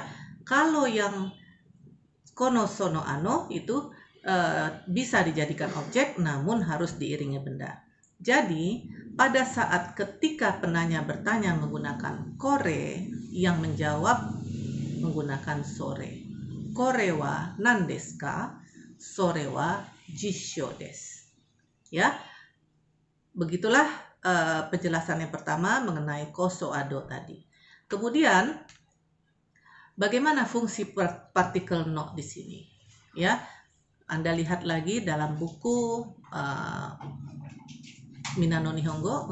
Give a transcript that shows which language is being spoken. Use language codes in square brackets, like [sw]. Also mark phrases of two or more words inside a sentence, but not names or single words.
[id] Kalau yang kono, sono, ano itu bisa dijadikan objek namun harus diiringi benda. Jadi pada saat ketika penanya bertanya menggunakan kore, yang menjawab menggunakan sore. [ja] Kore wa nan desu ka? Sore wa jissho desu. [id] Ya, begitulah penjelasan yang pertama mengenai koso ado tadi. Kemudian bagaimana fungsi partikel no di sini? Ya, Anda lihat lagi dalam buku Minano Nihongo.